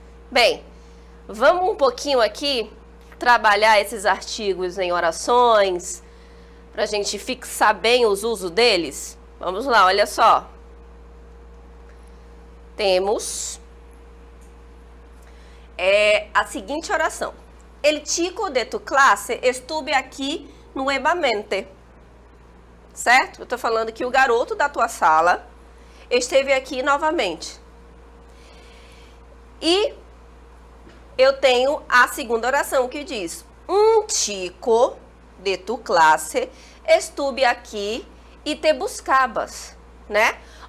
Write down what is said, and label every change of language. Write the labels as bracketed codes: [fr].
[pt] Bem, vamos um pouquinho aqui trabalhar esses artigos em orações, para a gente fixar bem os usos deles. Vamos lá, olha só. Temos a seguinte oração. [es] El chico de tu clase estuve aqui nuevamente. [pt] Certo? Eu estou falando que o garoto da tua sala esteve aqui novamente. E eu tenho a segunda oração que diz: um [es] chico de tu clase estuve aqui [pt] e [es] te buscabas, [pt] né?